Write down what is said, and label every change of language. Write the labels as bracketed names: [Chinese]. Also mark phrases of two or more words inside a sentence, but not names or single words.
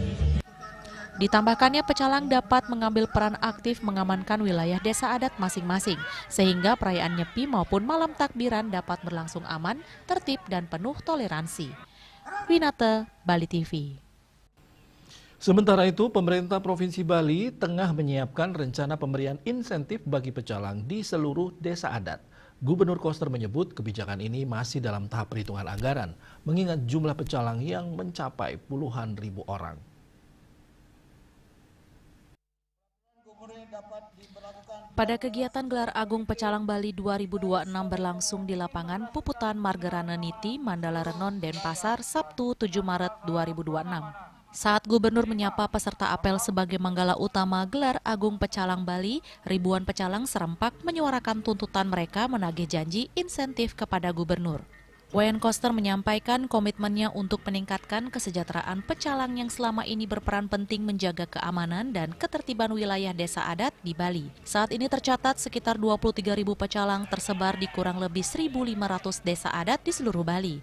[Indonesian] Ditambahkannya, pecalang dapat mengambil peran aktif mengamankan wilayah desa adat masing-masing, sehingga perayaan Nyepi maupun malam takbiran dapat berlangsung aman, tertib, dan penuh toleransi. Winata, Bali TV. Sementara itu, pemerintah Provinsi Bali tengah menyiapkan rencana pemberian insentif bagi pecalang di seluruh desa adat. Gubernur Koster menyebut kebijakan ini masih dalam tahap perhitungan anggaran, mengingat jumlah pecalang yang mencapai puluhan ribu orang. Pada kegiatan gelar agung pecalang Bali 2026 berlangsung di lapangan Puputan Margarana Niti, Mandala Renon, Denpasar, Sabtu 7 Maret 2026. Saat Gubernur menyapa peserta apel sebagai manggala utama gelar agung pecalang Bali, ribuan pecalang serempak menyuarakan tuntutan mereka menagih janji insentif kepada Gubernur. Wayan Koster menyampaikan komitmennya untuk meningkatkan kesejahteraan pecalang yang selama ini berperan penting menjaga keamanan dan ketertiban wilayah desa adat di Bali. Saat ini tercatat sekitar 23.000 pecalang tersebar di kurang lebih 1.500 desa adat di seluruh Bali.